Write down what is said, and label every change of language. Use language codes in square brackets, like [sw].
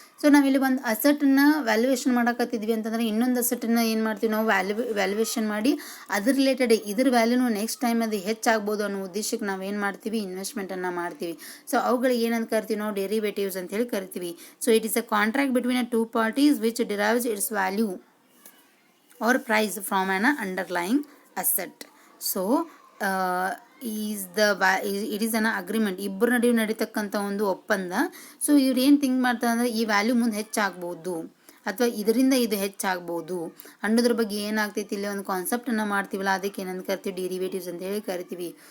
[kn] So ನಾವಿಲ್ಲಿ ಒಂದು ಅಸೆಟನ್ನ valuation ಮಾಡಕತ್ತಿದ್ವಿ ಅಂತಂದ್ರೆ ಇನ್ನೊಂದು ಅಸೆಟನ್ನ ಏನು ಮಾಡ್ತೀವಿ ನಾವು ವ್ಯಾಲ್ಯೂಯೇಷನ್ ಮಾಡಿ ಅದ್ರ ರಿಲೇಟೆಡ್ ಇದ್ರ ವ್ಯಾಲ್ಯೂನು ನೆಕ್ಸ್ಟ್ ಟೈಮ್ ಅದು ಹೆಚ್ಚಾಗ್ಬೋದು ಅನ್ನೋ ಉದ್ದೇಶಕ್ಕೆ ನಾವು ಏನು ಮಾಡ್ತೀವಿ, ಇನ್ವೆಸ್ಟ್ಮೆಂಟನ್ನು ಮಾಡ್ತೀವಿ. ಸೊ ಅವುಗಳಿಗೆ ಏನಂತ ಕರಿತೀವಿ ನಾವು, ಡೆರಿವೇಟಿವ್ಸ್ ಅಂತ ಹೇಳಿ ಕರಿತೀವಿ. [en] So it is a contract between a two parties which derives its value or price from an underlying asset. So it is an agreement, [kn] ಇಬ್ಬರ ನಡುವೆ ನಡೀತಕ್ಕಂಥ ಒಂದು ಒಪ್ಪಂದ. ಸೊ ಇವ್ರು ಏನು ಥಿಂಕ್ ಮಾಡ್ತಾರೆ ಅಂದರೆ ಈ ವ್ಯಾಲ್ಯೂ ಮುಂದೆ ಹೆಚ್ಚಾಗ್ಬೋದು ಅಥವಾ ಇದರಿಂದ ಇದು ಹೆಚ್ಚಾಗ್ಬೋದು ಅನ್ನೋದ್ರ ಬಗ್ಗೆ ಏನಾಗ್ತೈತಿ, ಇಲ್ಲಿ ಒಂದು ಕಾನ್ಸೆಪ್ಟನ್ನು ಮಾಡ್ತೀವಲ್ಲ ಅದಕ್ಕೆ ಏನಂತ ಕರಿತೀವಿ, ಡಿರಿವೇಟಿವ್ಸ್ ಅಂತ ಹೇಳಿ ಕರಿತೀವಿ.